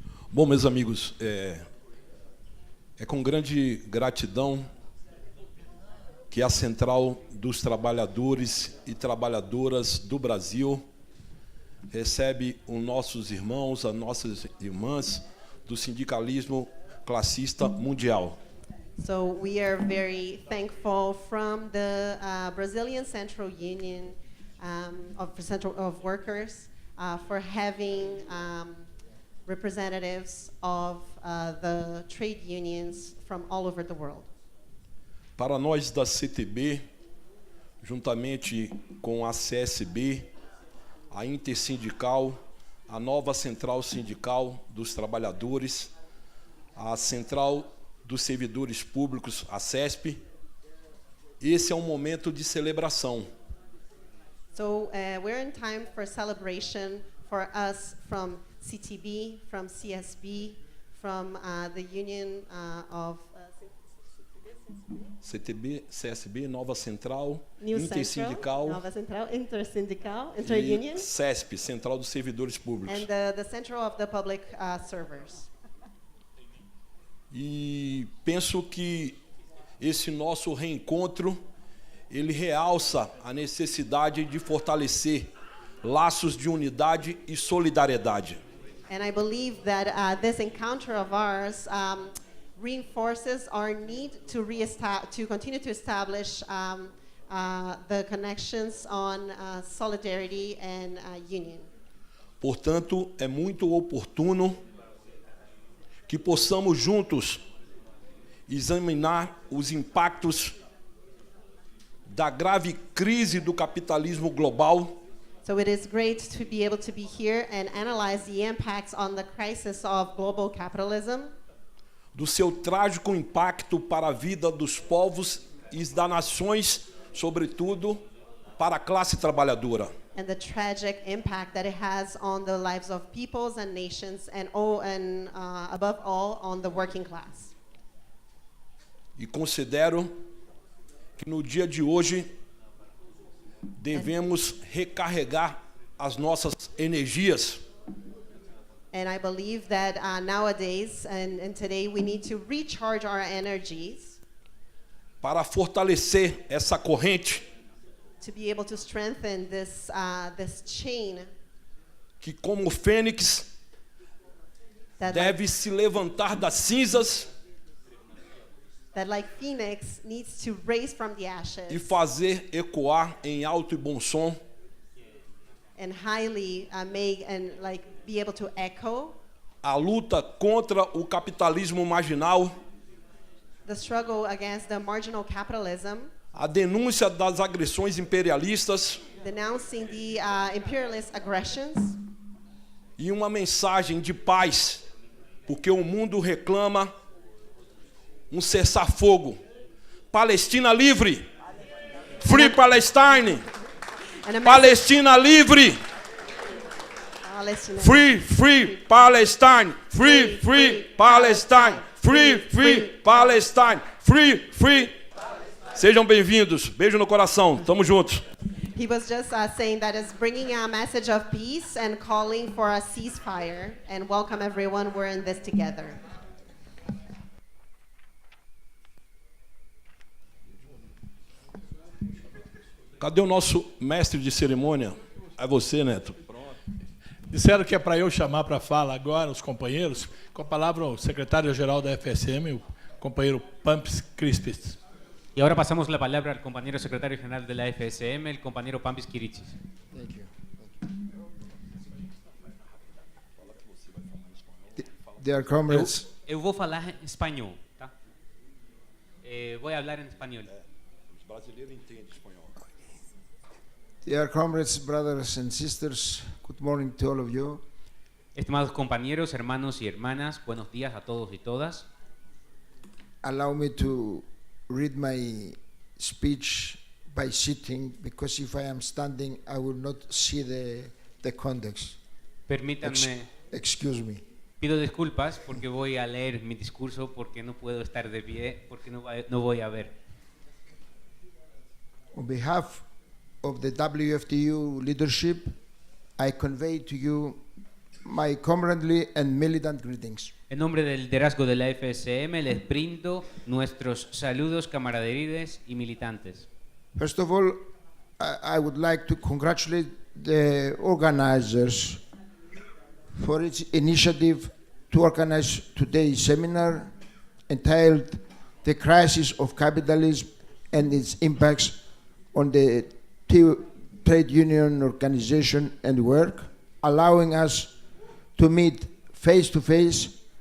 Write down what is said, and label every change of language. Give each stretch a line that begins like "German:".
Portuguese: Bom, meus amigos, é com grande gratidão que a Central dos Trabalhadores e Trabalhadoras do Brasil recebe os nossos irmãos, as nossas irmãs do sindicalismo classista mundial.
English: So we are very thankful from the Brazilian Central Union of Workers for having representatives of the trade unions from all over the world.
Portuguese: Para nós da CTB, juntamente com a CSB, a Intersindical, a nova Central Sindical dos Trabalhadores, a Central dos Servidores Públicos, a CESP, esse é um momento de celebração.
English: So we're in time for celebration for us from CTB, from CSB, from the Union of
Portuguese: CTB, CSB, Nova Central,
English: New
Portuguese: Intersindical,
English: Central, Nova Central, Intersindical, Interunion,
Portuguese: e CESP, Central dos Servidores Públicos.
English: and the Central of the Public Servers.
Portuguese: E penso que esse nosso reencontro, ele realça a necessidade de fortalecer laços de unidade e solidariedade.
English: And I believe that this encounter of ours reinforces our need to continue to establish the connections on solidarity and union.
Portuguese: Portanto, é muito oportuno que possamos juntos examinar os impactos da grave crise do capitalismo global.
English: So it is great to be able to be here and analyze the impacts on the crisis of global capitalism,
Portuguese: do seu trágico impacto para a vida dos povos e das nações, sobretudo para a classe trabalhadora.
English: and the tragic impact that it has on the lives of peoples and nations, and above all, on the working class.
Portuguese: E considero que no dia de hoje devemos recarregar as nossas energias
English: And I believe that nowadays and today we need to recharge our energies
Portuguese: para fortalecer essa corrente
English: to be able to strengthen this chain
Portuguese: que, como fênix,
English: that
Portuguese: deve se levantar das cinzas
English: like Phoenix needs to raise from the ashes
Portuguese: e fazer ecoar em alto e bom som
English: and highly make and like be able to echo
Portuguese: a luta contra o capitalismo marginal,
English: the struggle against the marginal capitalism,
Portuguese: a denúncia das agressões imperialistas
English: denouncing the imperialist aggressions,
Portuguese: e uma mensagem de paz, porque o mundo reclama um cessar-fogo. Palestina livre.
English: Free Palestine.
Portuguese: Palestina livre.
English: Palestine. Free Palestine. Free Palestine. Free Palestine. Free.
Portuguese: Sejam bem-vindos. Beijo no coração. Tamo juntos.
English: He was just saying that is bringing a message of peace and calling for a ceasefire, and welcome everyone. We're in this together.
Portuguese: Cadê o nosso mestre de cerimônia? É você, Neto. Disseram que é para eu chamar para fala agora os companheiros. Com a palavra o secretário-geral da FSM, o companheiro Pambis Kyritsis.
Spanish: Y ahora pasamos la palabra al compañero secretario general de la FSM, el compañero Pambis Kyritsis.
English: Thank you. Dear comrades,
Portuguese: Eu vou falar em espanhol, tá? Vou falar em espanhol. Os brasileiros entendem espanhol.
English: dear comrades, brothers and sisters, good morning to all of you.
Spanish: Estimados compañeros, hermanos y hermanas, buenos días a todos y todas.
English: Allow me to read my speech by sitting, because if I am standing, I will not see the context.
Spanish: Permítanme,
English: Excuse me.
Spanish: pido disculpas porque voy a leer mi discurso porque no puedo estar de pie, porque no voy a ver.
English: On behalf of the WFTU leadership, I convey to you my comradely and militant greetings.
Spanish: En nombre del liderazgo de la FSM les brindo nuestros saludos, camaraderies y militantes.
English: First of all, I would like to congratulate the organizers for its initiative to organize today's seminar entitled The Crisis of Capitalism and its Impacts on the Trade Union Organization and Work, allowing us to meet face-to-face